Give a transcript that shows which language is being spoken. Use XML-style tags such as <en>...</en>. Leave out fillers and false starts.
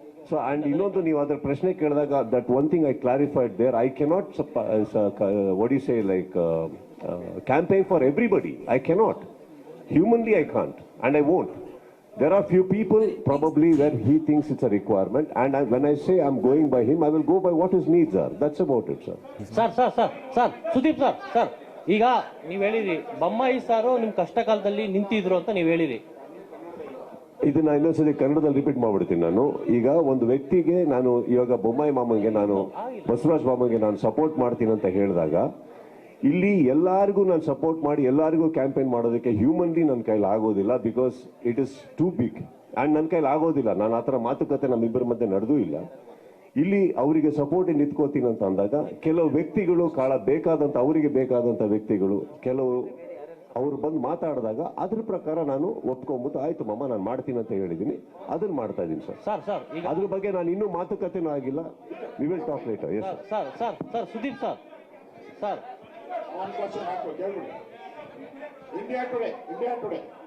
<en>So, and</en> <kn>ಇನ್ನೊಂದು ನೀವು ಅದರ ಪ್ರಶ್ನೆ ಕೇಳಿದಾಗ</kn> <en>that one thing I clarified there, I cannot what do you say, like campaign for everybody. I cannot. Humanly I can't, and I won't. There are few people probably where he thinks it's a requirement, and when I say I'm going by him, I will go by what his needs are. That's about it, sir.</en> <kn>Sir Sudeep sir ಈಗ ನೀವು ಹೇಳಿರಿ ಬೊಮ್ಮಾಯಿ ಸಾರು ನಿಮ್ ಕಷ್ಟ ಕಾಲದಲ್ಲಿ ನಿಂತಿದ್ರು ಅಂತ ನೀವು ಹೇಳಿರಿ. ಇದನ್ನ ಇನ್ನೊಂದ್ಸತಿ ಕನ್ನಡದಲ್ಲಿ ರಿಪೀಟ್ ಮಾಡ್ಬಿಡ್ತೀನಿ ನಾನು. ಈಗ ಒಂದು ವ್ಯಕ್ತಿಗೆ ನಾನು ಇವಾಗ ಬೊಮ್ಮಾಯಿ ಮಾಮಂಗೆ ನಾನು ಬಸವರಾಜ್ ಮಾಮಂಗೆ ನಾನು ಸಪೋರ್ಟ್ ಮಾಡ್ತೀನಿ ಅಂತ ಹೇಳಿದಾಗ ಇಲ್ಲಿ ಎಲ್ಲರಿಗೂ ನಾನು ಸಪೋರ್ಟ್ ಮಾಡಿ ಎಲ್ಲರಿಗೂ ಕ್ಯಾಂಪೇನ್ ಮಾಡೋದಕ್ಕೆ ಹ್ಯೂಮನ್ಲಿ ನನ್ನ ಕೈಲಿ ಆಗೋದಿಲ್ಲ.</kn> <en>because it is too big and</en> <kn>ನನ್ನ ಕೈಲಿ ಆಗೋದಿಲ್ಲ. ನಾನು ಆ ಥರ ಮಾತುಕತೆ ನಮ್ಮಿಬ್ಬರ ಮಧ್ಯೆ ನಡೆದೂ ಇಲ್ಲ. ಇಲ್ಲಿ ಅವರಿಗೆ ಸಪೋರ್ಟಿಗೆ ನಿಂತ್ಕೋತೀನಿ ಅಂತ ಅಂದಾಗ ಕೆಲವು ವ್ಯಕ್ತಿಗಳು ಅವರಿಗೆ ಬೇಕಾದಂಥ ವ್ಯಕ್ತಿಗಳು ಕೆಲವು ಅವ್ರು ಬಂದು ಮಾತಾಡಿದಾಗ ಅದ್ರ ಪ್ರಕಾರ ನಾನು ಒಪ್ಕೊಂಡ್ಬಿಟ್ಟು ಆಯ್ತು ಮಮ್ಮ ನಾನು ಮಾಡ್ತೀನಿ ಅಂತ ಹೇಳಿದ್ದೀನಿ, ಅದನ್ನ ಮಾಡ್ತಾ ಇದ್ದೀನಿ ಸರ್. ಅದ್ರ ಬಗ್ಗೆ ನಾನು ಇನ್ನೂ ಮಾತುಕತೆನೂ ಆಗಿಲ್ಲ.</kn> <en>We will talk later. Yes</en> <kn>sir Sudeep sir</kn> <en>One question after India today.</en>